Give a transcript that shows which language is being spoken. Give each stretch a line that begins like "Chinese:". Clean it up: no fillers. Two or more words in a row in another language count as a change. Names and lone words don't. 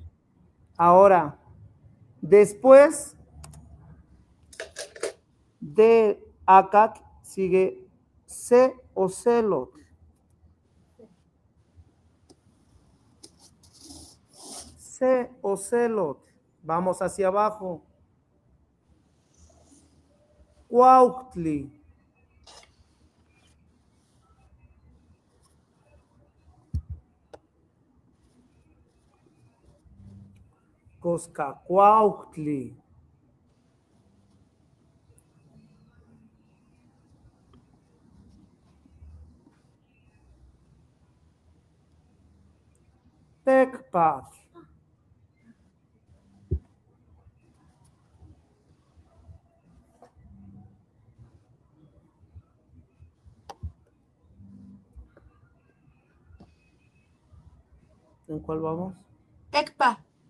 Spanish: Ahora, después de Acat sigue C o Celot. C o Celot. Vamos hacia abajo. Cuauhtli. Coscacuauhtli. Tecpat. ¿En cuál vamos? Tecpa.